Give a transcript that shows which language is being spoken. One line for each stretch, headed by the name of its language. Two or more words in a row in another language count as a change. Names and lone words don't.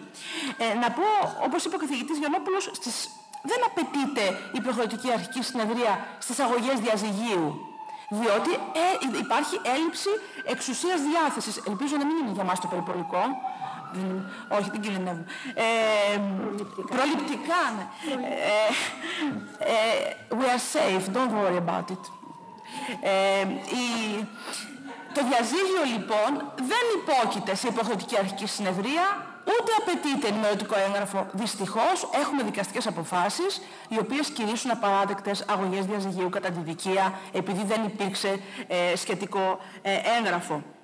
Greek: Να πω, όπως είπε ο καθηγητής Γιαννόπουλος, δεν απαιτείται η υποχρεωτική αρχική συνεδρία στις αγωγές διαζυγίου, διότι υπάρχει έλλειψη εξουσίας διάθεσης. Ελπίζω να μην είναι για μας το περιπολικό. Όχι, την κινδυνεύω. Προληπτικά, ναι.
English: We are safe, don't worry about it.
Greek: Το διαζύγιο λοιπόν δεν υπόκειται σε υποχρεωτική αρχική συνεδρία, ούτε απαιτείται ενημερωτικό έγγραφο. Δυστυχώς έχουμε δικαστικές αποφάσεις οι οποίες κηρύσσουν απαράδεκτες αγωγές διαζυγίου κατά τη δικία επειδή δεν υπήρξε σχετικό έγγραφο.